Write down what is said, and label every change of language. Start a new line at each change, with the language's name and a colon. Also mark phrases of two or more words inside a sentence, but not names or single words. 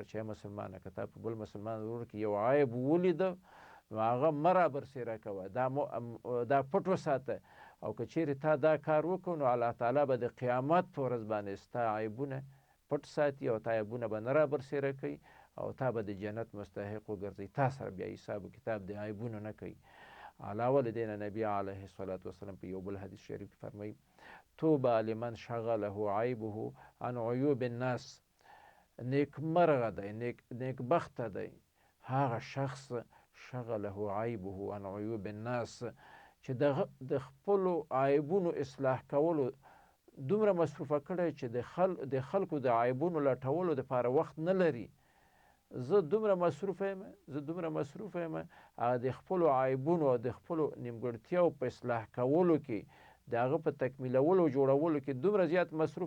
Pashto: چې مسلمانه که تا په بل مسلمان ورور کې یو عیب ولیده نو هغه مه را برسېره کوه دا پټ وساته او که چیرې تا دا کار وکړو نو الله تعالی به د قیامت په ورځ باندې ستا عیبونه پټ ساتي او تا عیبونه به نه را برسېره کوي او تا به د جنت مستحق وګرځي تا سره بیا حساب و کتاب د عیبونو نه کوي علاوه له دې نه نبي
Arabic: علیه الصلاة والسلام
Pashto: په یو بل حدیث شریف کې فرمایي
Arabic: طوبى لمن شغله عیبه عن عیوب الناس
Pashto: نیکمرغه دی نیکبخته دی هغه شخص
Arabic: شغله عیبه عن عیوب الناس
Pashto: چې د خپلو عیبونو اصلاح کولو دومره مصروفه کړی چې د خلکو د عیبونو لټولو دپاره وخت نه لري زه دومره مصروفه یم د خپلو عیبونو او د خپلو نیمګړتیاو په اصلاح کولو کې د هغه په تکمیلولو او جوړولو کې دومره زیات مصروفه